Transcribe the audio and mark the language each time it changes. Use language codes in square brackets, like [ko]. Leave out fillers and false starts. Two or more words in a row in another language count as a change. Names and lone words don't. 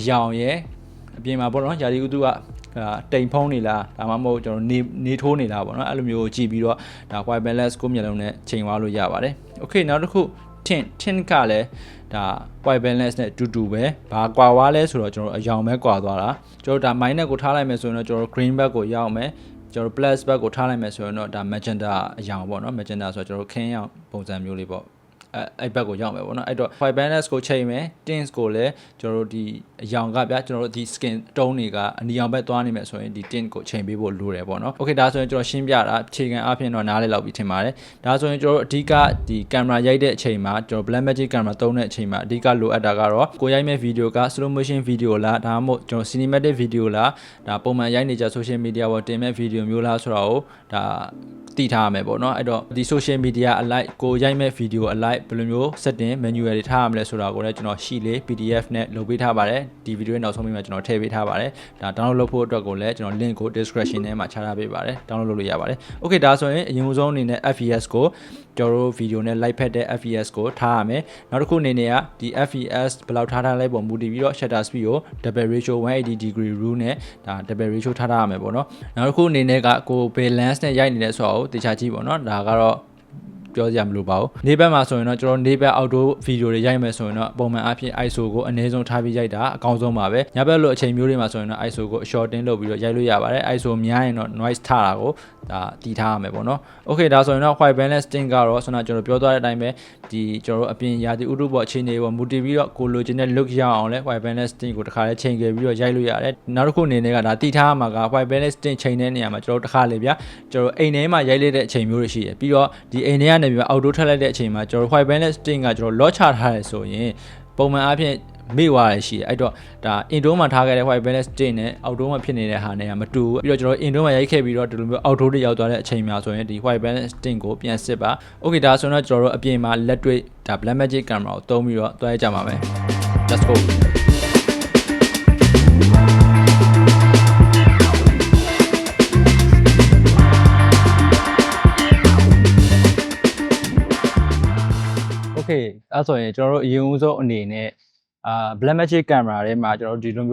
[my] ယောင်ရယ်အပြင်မှာပေါ့နော်ယာဒီဥတုကတိမ်ဖုံးနေလားဒါမှမဟုတ်ကျွန်တော်နေထိုးနေလားပေါ့နော်အဲ့လိုမျိုးကြည့်ပြီးတော့ဒါ [en] white balance [my] ကိုမျက်လုံးနဲ့ချိန်သွားလို့ရပါတယ် okay နောက်တစ်ခု tint ကလည်းဒါ [en] white balance [my] နဲ့တူတူပဲဘာကွာွားလဲဆိုတော့ကျွန်တော်အယောင်ပဲကွာသွားတာကျွန်တော်ဒါ minus ကိုထားလိုက်မယ်ဆိုရင်တော့ကျွန်တော် [en] green back [my] ကိုရောက်မယ်ကျွန်တော် [en] plus back [my] ကိုထားလိုက်မယ်ဆိုရင်တော့ဒါ magenta အယောင်ပေါ့နော် magenta ဆိုတော့ကျွန်တော်ခင်းအောင်ပုံစံမျိုး လေးပေါ့အဲ့ဘက်ကိုရောက်မယ်ပေါ့နော်အဲ့တော့ [en] white balance [my] ကိုချိန်မယ် tints ကိုလည်းကျွန်တော်တို့ဒီအယောင်ကဗျာကျွန်တော်တို့ဒီ [en] skin tone [my] တွေကအနီရောင်ဘက်သွားနေမယ်ဆိုရင်ဒီ tint ကိုချိန်ပေးဖို့လိုတယ်ပေါ့နော် okay ဒါဆိုရင်ကျွန်တော်ရှင်းပြတာအခြေခံအပြင်တော့နားလည်လောက်ပြီးထင်ပါတယ်ဒါဆိုရင်ကျွန်တော်တို့အဓိကဒီ camera ရိုက်တဲ့အချိန်မှာကျွန်တော် Black Magic camera သုံးတဲ့အချိန်မှာအဓိကလိုအပ်တာကတော့ကိုရိုက်မဲ့ဗီဒီယိုက [en] slow motion video [my] လားဒါမှမဟုတ်ကျွန်တော် [en] cinematic video [my] လားဒါပုံမှန်ရိုက်နေကြ [en] social media [my] ပေါ်တင်မဲ့ဗီဒီယိုမျိုးလားဆိုတာကိုဒါတည်ထားရမယ်ပေါ့နော်အဲ့တော့ဒီ [en] social media [my] အလိုက်ကိုရိုက်မဲ့ဗီဒီယိုအလိုက်ဘယ်လိုမျိုး [en] setting manual [my] တွေထားရမလဲဆိုတာကိုလည်းကျွန်တော်ရှိလေ PDF နဲ့လုပ်ပေးထားပါတယ်ဒီဗီဒီယိုရဲ့နောက်ဆုံးမှာကျွန်တော်ထည့်ပေးထားပါတယ်ဒါ download လုပ်ဖို့အတွက်ကိုလည်းကျွန်တော် link ကို description ထဲမှာချထားပေးပါတယ် download လုပ်လို့ရပါတယ် okay ဒါဆိုရင်အရင်ဆုံးအနေနဲ့ FPS ကိုကျွန်တော်တို့ဗီဒီယိုနဲ့ live ဖက်တဲ့ FPS ကိုထားရမယ်နောက်တစ်ခုအနေနဲ့ကဒီ FPS ဘယ်လောက်ထားလိုက်ပုံမူတည်ပြီးတော့ [en] shutter speed [my] ကို [en] double ratio 180 degree rule [my] နဲ့ဒါ [en] double ratio [my] ထား ရမယ်ပေါ့နော်နောက်တစ်ခုအနေနဲ့ကကို balance နဲ့ရိုက်နေတဲ့ဆိုတော့တခြားကြည့်ပေါ့နော်ဒါကတော့ပြောကြမလို့ပါဘူးနေဘက်မှာဆိုရင်တော့ကျွန်တော်နေဘက် [en] outdoor video [my] တွေရိုက်မယ်ဆိုရင်တော့ပုံမှန်အဖြစ် ISO ကိုအနည်းဆုံးထားပြီးရိုက်တာအကောင်းဆုံးပါပဲညဘက်လိုအချိန်မျိုးတွေမှာဆိုရင်တော့ ISO ကို shorten လုပ်ပြီးတော့ရိုက်လို့ရပါတယ် ISO များရင်တော့ noise ထ တာကိုဒါတည်ထားရမယ်ပေါ့နော် okay ဒါဆိုရင်တော့ [en] white balance tint [my] ကတော့ကျွန်တော်ပြောသွားတဲ့အတိုင်းပဲဒီကျွန်တော်တို့အပြင်ရာသီဥတုပေါ်အခြေအနေပေါ်မူတည်ပြီးတော့ကိုလိုချင်တဲ့ look ရအောင်လဲ [en] white balance tint [my] ကိုတစ်ခါလဲချိန်ခဲ့ပြီးတော့ရိုက်လို့ရတယ်နောက်တစ်ခုအနေနဲ့ကဒါတည်ထားရမှာက [en] white balance tint [my] ချိန်တဲ့နေရာမှာကျွန်တော်တို့တစ်ခါလေဗျာကျွန်တော်အိမ်ထဲမှာရိုက်လိုက်တဲ့အချိန်မျိုးတွေရှိတယ်ပြီးတော့ဒီအိမ်ထဲကနေပြီး outdoor ထွက်လိုက်တဲ့အချိန်မှာကျွန်တော် [en] white balance tint [my] ကကျွန်တော် lock ချထားရဲဆိုရင်ပုံမှန်အားဖြင့် မေ့သွားရရှိတယ်အဲ့တော့ဒါ intro မှာထားခဲ့တဲ့ [en] white balance state [my] နဲ့ outro မှာဖြစ်နေတဲ့ဟာနဲ့ကမ တူဘူးပြီးတော့ကျွန်တော် intro မှာရိုက်ခဲ့ပြီးတော့ဒီလိုမျိုး outro တွေရောက်သွားတဲ့အချိန်မှာဆိုရင်ဒီ [en] white balance state [my] ကိုပြန်စစ်ပါ okay ဒါဆိုတော့ကျွန်တော်တို့အပြင်မှာလက်တွေ့ဒါ Blackmagic camera ကိုသုံးပြီးတော့တွဲကြမှာပဲ [en] let's go [my] okay အဲ့ဆိုရင်ကျွန်တော်တို့အရင်ဦးဆုံးအနေနဲ့Blackmagic camera ထဲမှာကျွန်တော်တို့ဒီလို